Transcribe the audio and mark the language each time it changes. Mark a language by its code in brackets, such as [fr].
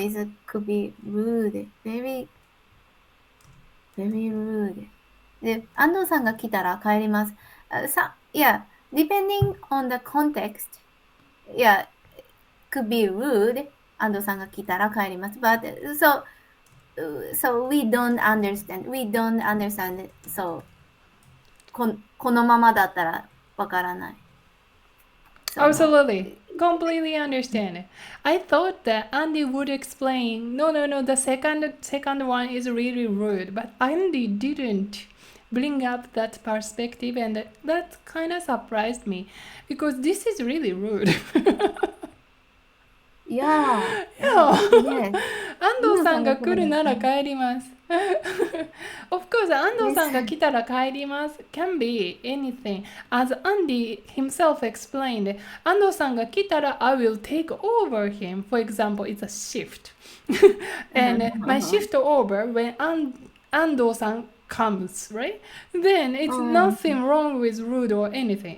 [en] It could be rude. Very rude. [ja] で、安藤さんが来たら帰ります。 [en] Yeah, depending on the context, yeah, could be rude. [ja] 安藤さんが来たら帰ります。 [en] But so we don't understand. We don't understand it. [ja] So このままだったらわからない。 [en] Absolutely. Completely understand. I thought that Andy would explain, no, the second one is really rude, but Andy didn't bring up that perspective, and that kind of surprised me because this is really rude. Yeah. Yeah. Yes. [ja] 安藤さんが来るなら帰ります。 Of course, 安藤さんが来たら帰ります。 [en] Can be anything. As Andy himself explained, 安藤さんが来たら I will take over him. For example, it's a shift. And my shift over when 安藤さん comes, right? Then it's nothing wrong with rude or anything.